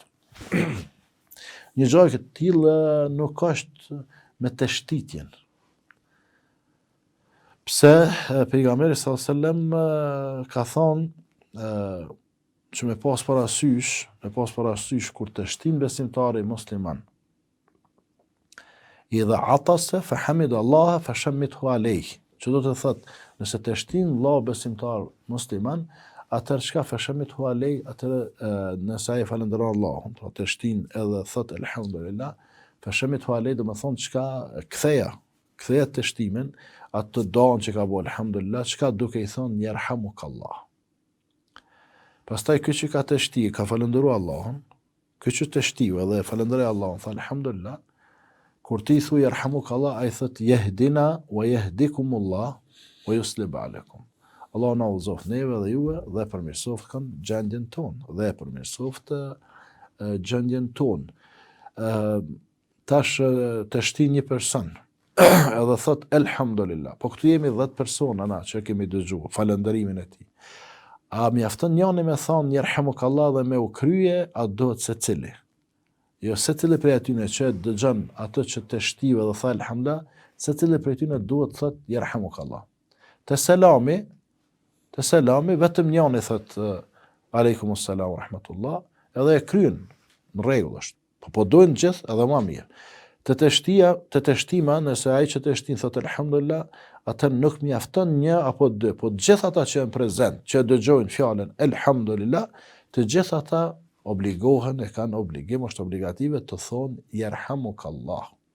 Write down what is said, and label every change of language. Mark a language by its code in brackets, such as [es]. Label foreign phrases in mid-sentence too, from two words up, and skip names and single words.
[sq] Një gjë e tillë nuk është me të shtitjen. Pse pejgamberi [ar] صلى الله عليه وسلم [sq] ka thonë që me pas parasysh kur të shtin besimtari musliman. [ar] إذا عطس فحمد الله فشمتوه عليه. [sq] Që do të thotë, nëse të shtin vëlla besimtar musliman, atëherë çka [ar] فشمتوه عليه, [sq] atëherë nëse ai falënderon Allahun, pra të shtin edhe thot elhamdulillah, [ar] فشمتوه عليه [sq] do të thonë çka ktheja të shtimin, atë don që ka bëu elhamdulillah, çka duke i thonë yerhamukallah. Pastaj ky që ka të shti, ka falëndëruar Allahun, ky që të shtiu edhe falënderoj Allahun, tha alhamdulillah, kur ti thuaj yerhamukallah, ai thot [ar] يهدينا ويهديكم الله ويصلح عليكم. [sq] Allah na udhëzoft neve dhe juve dhe përmirësoft gjendjen tonë. Tash të shti një person, edhe thot elhamdulillah, po këtu jemi 10 persona na që kemi dëgjuar falënderimin e tij. A mjafton njëri me thonë yerhamukallah dhe me u krye, a dohet secili? Jo, secili prej atyne që dëgjon atë që të shtive dhe tha elhamdulillah, secili prej atyne duhet thot yerhamukallah. Te selami vetëm njëri thot [ar] عليكم السلام ورحمة الله, [sq] edhe e kryen, në rregull është. Po dojnë gjithë edhe më mirë. Të shtima, nëse ai që të shtin thot elhamdulillah, atë nuk mjafton një apo dy, po gjithë ata që janë prezent, që dëgjojnë fjalën elhamdulillah, të gjithë ata obligohen, e kanë obligim, është obligative të thonë yerhamukallah.